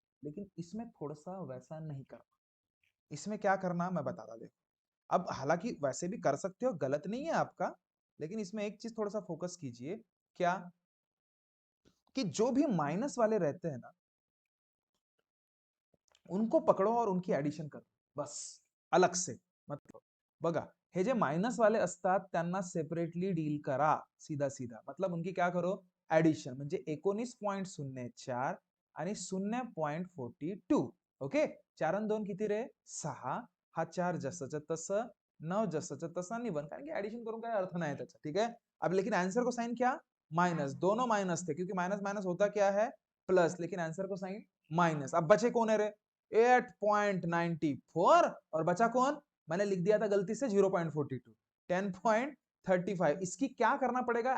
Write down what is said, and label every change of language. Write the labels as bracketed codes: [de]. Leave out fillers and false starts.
[hi] लेकिन इसमें थोड़ा सा वैसा नहीं करना. इसमें क्या करना मैं बताता, देखो. अब हालांकि वैसे भी कर सकते हो, गलत नहीं है आपका, लेकिन इसमें एक चीज थोड़ा सा फोकस कीजिए. क्या? कि जो भी माइनस वाले रहते हैं ना, उनको पकड़ो और उनकी एडिशन करो, बस. अलग से मतलब [mr] बघा, हे जे मायनस वाले असतात त्यांना सेपरेटली डील करा. [hi] सीधा सीधा मतलब उनकी क्या करो, ऍडिशन. [mr] म्हणजे 19.04 आणि 0.42. ओके, 4 आणि 2 किती रे? 6. हा 4 जसंच्या तसं, 9 जसंच्या तसं आणि 1, कारण की ऍडिशन करून काय अर्थ नाही त्याचा. [hi] ठीक है, अब लेकिन आंसर को साइन क्या? माइनस. दोनों माइनस थे क्योंकि माइनस माइनस होता क्या है? प्लस. लेकिन आंसर को साइन माइनस. अब बचे कौन है रे? 8.94. और बचा कौन? मैंने लिख दिया था गलती से 0.42. 10.35. इसकी क्या करना पड़ेगा?